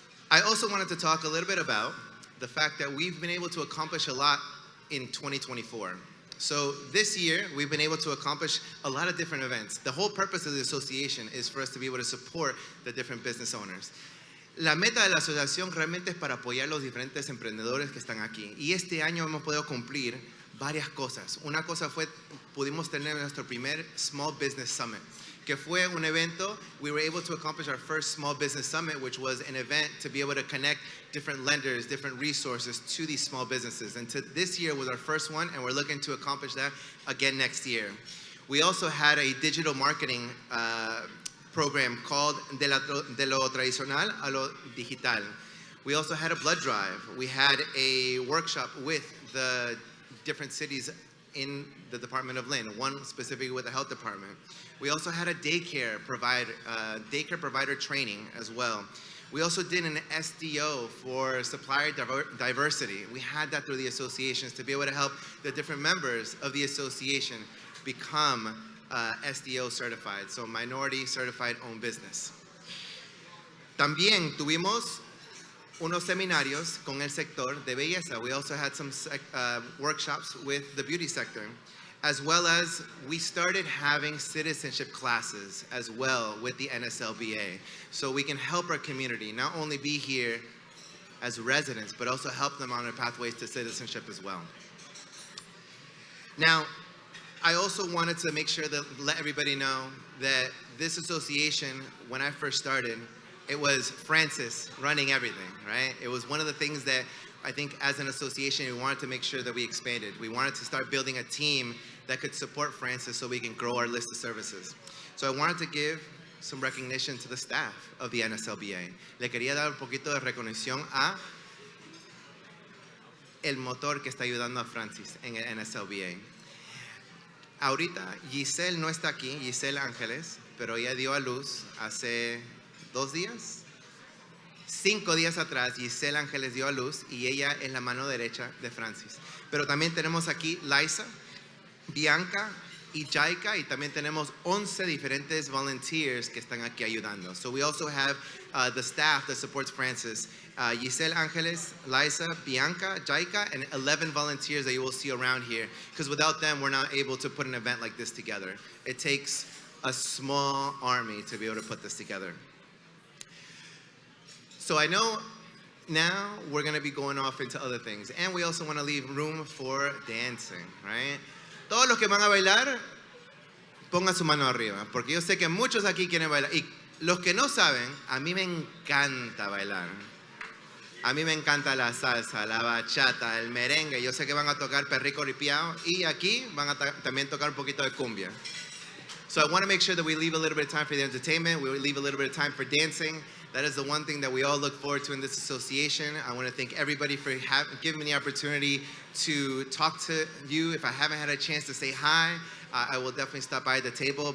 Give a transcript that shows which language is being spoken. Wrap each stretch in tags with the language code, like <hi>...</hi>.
<en>I also wanted to talk a little bit about the fact that we've been able to accomplish a lot in 2024. So this year, we've been able to accomplish a lot of different events. The whole purpose of the association is for us to be able to support the different business owners.</en> <es>La meta de la asociación realmente es para apoyar a los diferentes emprendedores que están aquí. Y este año hemos podido cumplir varias cosas. Una cosa fue, pudimos tener nuestro primer Small Business Summit, que fue un evento.</es> <en>We were able to accomplish our first Small Business Summit, which was an event to be able to connect different lenders, different resources to these small businesses. And this year was our first one, and we're looking to accomplish that again next year. We also had a digital marketing program called De lo tradicional a lo digital. We also had a blood drive. We had a workshop with the different cities in the Department of Lynn, one specifically with the health department. We also had a daycare provider training as well. We also did an SDO for supplier diversity. We had that through the associations to be able to help the different members of the association become SDO certified, so Minority Certified Owned Business.</en> <es>También tuvimos unos seminarios con el sector de belleza.</es> <en>We also had some workshops with the beauty sector, as well as we started having citizenship classes as well with the NSLBA, so we can help our community not only be here as residents, but also help them on their pathways to citizenship as well. Now, I also wanted to make sure that let everybody know that this association, when I first started, it was Francis running everything, right? It was one of the things that I think as an association, we wanted to make sure that we expanded. We wanted to start building a team that could support Francis so we can grow our list of services. So I wanted to give some recognition to the staff of the NSLBA.</en> <es>Le quería dar un poquito de recognición a el motor que está ayudando a Francis en el NSLBA. Ahorita Giselle no está aquí, Giselle Ángeles, pero ella dio a luz hace 2 días. 5 días atrás, Giselle Ángeles dio a luz y ella es la mano derecha de Francis. Pero también tenemos aquí Liza, Bianca y Jaika, y también tenemos 11 diferentes volunteers que están aquí ayudando.</es> <en>So we also have the staff that supports Francis. Giselle Ángeles, Liza, Bianca, Jaika, and 11 volunteers that you will see around here. Because without them, we're not able to put an event like this together. It takes a small army to be able to put this together. So I know now we're going to be going off into other things. And we also want to leave room for dancing, right?</en> <es>Todos los que van a bailar, pongan su mano arriba. Porque yo sé que muchos aquí quieren bailar. Y los que no saben, a mí me encanta bailar. A mí me encanta la salsa, la bachata, el merengue. Yo sé que van a tocar perrico ripiao. Y aquí van a también tocar un poquito de cumbia.</es> <en>So I want to make sure that we leave a little bit of time for the entertainment. We leave a little bit of time for dancing. That is the one thing that we all look forward to in this association. I want to thank everybody for giving me the opportunity to talk to you. If I haven't had a chance to say hi, I will definitely stop by the table.</en>